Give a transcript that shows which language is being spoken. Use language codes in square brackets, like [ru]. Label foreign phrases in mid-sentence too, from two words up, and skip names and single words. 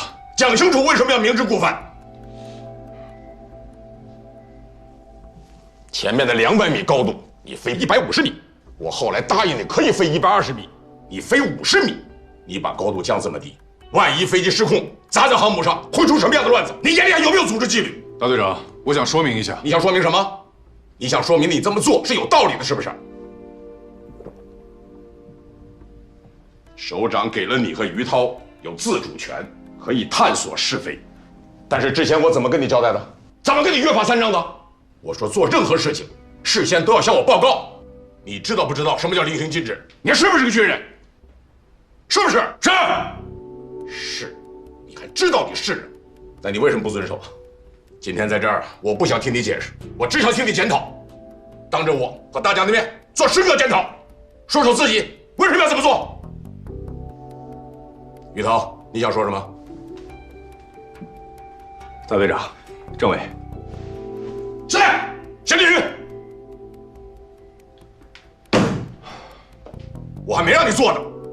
[zh] 講清楚，為什麼要明知故犯？前面的200米高度，你飛150米，我後來答應你可以飛120米，你飛50米，你把高度降這麼低，萬一飛機失控砸在航母上，會出什麼樣的亂子？你眼裡還有沒有組織紀律？大隊長，我想說明一下。你想說明什麼？你想說明你這麼做是有道理的，是不是？首長給了你和於濤有自主權，可以探索是非，但是之前我怎麼跟你交代的？怎麼跟你約法三章的？我說做任何事情，事先都要向我報告。你知道不知道什麼叫令行禁止？你是不是個軍人？是不是？是。是。你還知道你是人，那你為什麼不遵守？今天在這兒，我不想聽你解釋，我只想聽你檢討，當着我和大家的面做深刻檢討，說說自己為什麼要這麼做。於濤，你想說什麼？大隊長，政委。下來，謝立宇。我還沒讓你做呢。